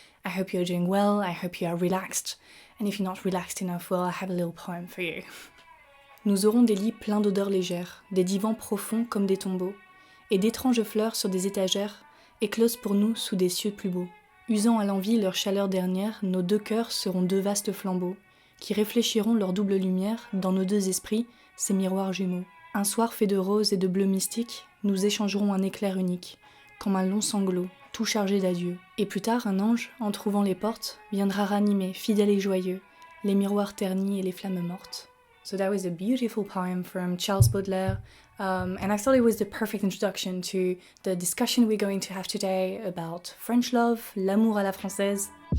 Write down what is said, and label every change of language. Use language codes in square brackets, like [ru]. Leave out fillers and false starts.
[en] I hope you're doing well, I hope you are relaxed. And if you're not relaxed enough, well, I have a little poem for you. [fr] Nous aurons des lits pleins d'odeurs légères, des divans profonds comme des tombeaux, et d'étranges fleurs sur des étagères, écloses pour nous sous des cieux plus beaux. Usant à l'envi leur chaleur dernière, nos deux cœurs seront deux vastes flambeaux, qui réfléchiront leur double lumière dans nos deux esprits, ces miroirs jumeaux. Un soir fait de roses et de bleus mystiques, nous échangerons un éclair unique, comme un long sanglot, tout chargé d'adieu. Et plus tard, un ange, en trouvant les portes, viendra ranimer, fidèle et joyeux, les miroirs ternis et les flammes mortes. [en] So that was a beautiful poem from Charles Baudelaire, and I thought it was the perfect introduction to the discussion we're going to have today about French love, [fr] l'amour à la française.